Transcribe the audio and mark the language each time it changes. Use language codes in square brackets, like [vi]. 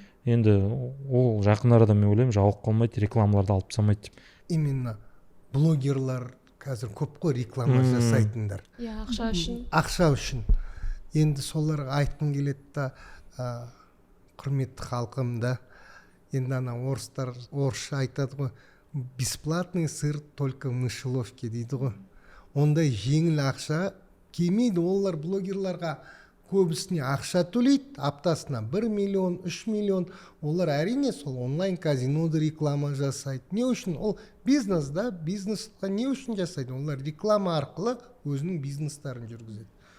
[kk] Енді ол жақын арада мен ойлаймын жауып қалмайды, рекламаларды алып тастамайды деп. Именно блогерлар қазір көп қой реклама жасайтындар. Ақша үшін. Енді соларға айтқым келеді да, құрметті халқым да. Енді ана орысша айтады ғой, [ru] бесплатный сыр только в мышеловке [kk] дейді ғой. Ондай жеңіл ақша келмейді. Олар блогерларға көбісіне ақша төлейді, аптасына 1 миллион, 3 миллион. Олар әрине сол онлайн казинода реклама жасайды. Не үшін? Ол бизнес да, бизнесқа не үшін жасайды? Олар реклама арқылы өзінің бизнестарын жүргізеді.